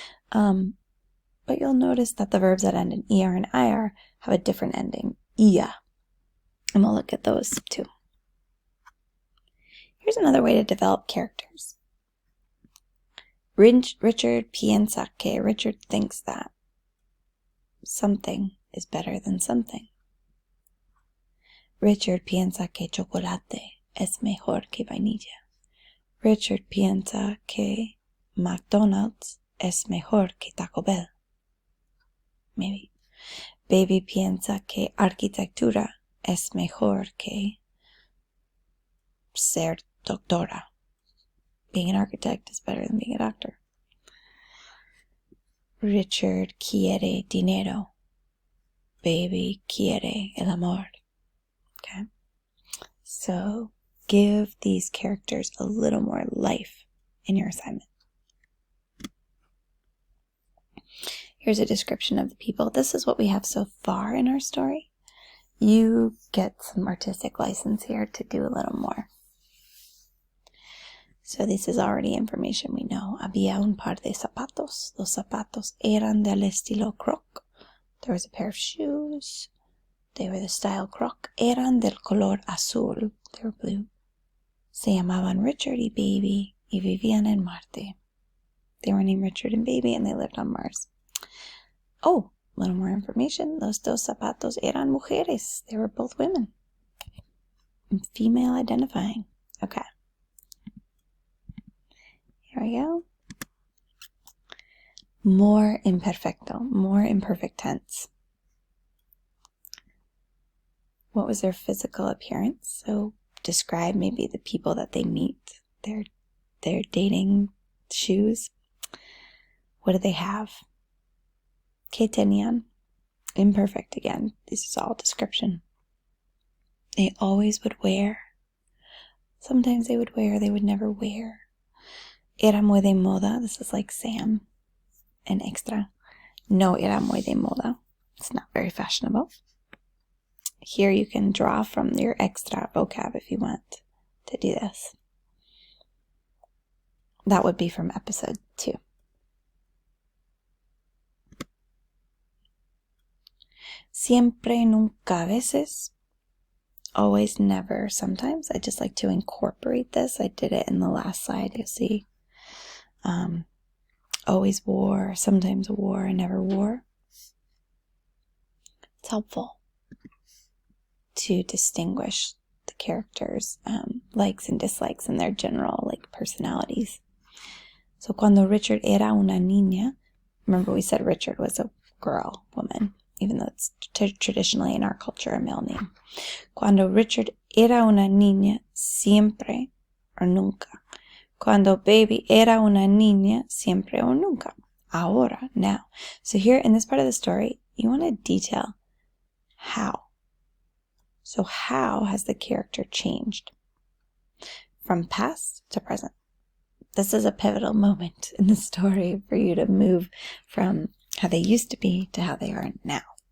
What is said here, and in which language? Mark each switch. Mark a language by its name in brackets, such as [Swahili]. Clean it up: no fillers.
[English] But you'll notice that the verbs that end in ER and IR have a different ending, ia. And we'll look at those too. Here's another way to develop characters. [Spanish] Richard piensa que. [English] Richard thinks that something is better than something. [Spanish] Richard piensa que chocolate es mejor que vainilla. Richard piensa que McDonald's es mejor que Taco Bell. [English] Maybe. [Spanish] Baby piensa que arquitectura es mejor que ser doctora. [English] Being an architect is better than being a doctor. [Spanish] Richard quiere dinero. Baby quiere el amor. [English] Okay? So give these characters a little more life in your assignment. Here's a description of the people. This is what we have so far in our story. You get some artistic license here to do a little more. So this is already information we know. [Spanish] Había un par de zapatos. Los zapatos eran del estilo Croc. [English] There was a pair of shoes. They were the style Croc. [Spanish] Eran del color azul. [English] They were blue. [Spanish] Se llamaban Richard y Baby y vivían en Marte. [English] They were named Richard and Baby and they lived on Mars. Oh, a little more information. [Spanish] Los dos zapatos eran mujeres. [English] They were both women. Female identifying. Okay. Here we go. More imperfecto. More imperfect tense. What was their physical appearance? So describe maybe the people that they meet. Their dating shoes. What do they have? [Spanish] ¿Qué tenían? [English] Imperfect again. This is all description. They always would wear. Sometimes they would wear, they would never wear. [Spanish] Era muy de moda. [English] This is like Sam and Extra. [Spanish] No era muy de moda. [English] It's not very fashionable. Here you can draw from your extra vocab if you want to do this. That would be from episode 2. [Spanish] Siempre, nunca, a veces. [English] Always, never, sometimes. I just like to incorporate this. I did it in the last slide, you'll see. Always wore, sometimes wore, never wore. It's helpful to distinguish the characters' likes and dislikes and their general personalities. So [Spanish] cuando Richard era una niña, [English] remember we said Richard was a girl, woman, even though it's traditionally in our culture a male name. [Spanish] Cuando Richard era una niña, siempre or nunca. Cuando baby era una niña, siempre o nunca. Ahora, [English] now. So here in this part of the story, you want to detail how. So how has the character changed from past to present? This is a pivotal moment in the story for you to move from how they used to be to how they are now.